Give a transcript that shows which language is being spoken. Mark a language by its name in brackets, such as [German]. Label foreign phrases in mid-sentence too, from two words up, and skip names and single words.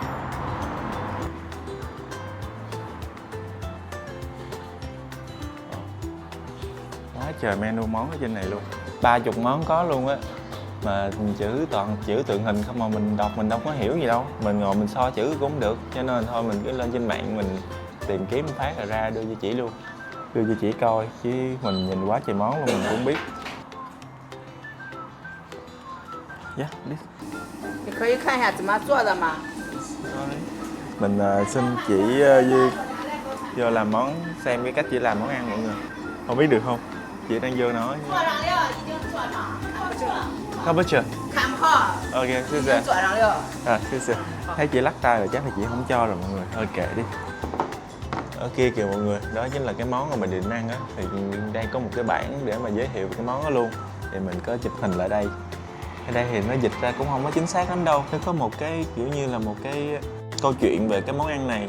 [Vietnamese] Quá trời menu món ở trên này luôn, 30 món có luôn á, mà chữ toàn chữ tượng hình không mà mình đọc mình đâu có hiểu gì đâu, mình ngồi mình so chữ cũng không được, cho nên thôi mình cứ lên trên mạng mình tìm kiếm phát là ra đưa cho chị luôn, đưa cho chị coi, chứ mình nhìn quá trời món luôn mình cũng không biết. Dạ, đi. [Chinese] 你可以看一下怎么做的吗？ [Vietnamese] Mình xin chị vô làm món, xem cái cách chị làm món ăn mọi người. Không biết được không? Chị đang vô nói. [Chinese] 做上料已经做上，看不清， [Vietnamese] Không biết chưa? [Chinese] 看不好， Ok, 已 xin 经做上料。 [Vietnamese] xin. Thấy chị lắc tay rồi chắc là chị không cho rồi mọi người. Thôi kệ đi. Ở kia kìa mọi người, đó chính là cái món mà mình định ăn á. Thì đang có một cái bảng để mà giới thiệu cái món đó luôn. Thì mình có chụp hình lại đây. Ở đây thì nó dịch ra cũng không có chính xác lắm đâu. Nó có một cái kiểu như là một cái câu chuyện về cái món ăn này.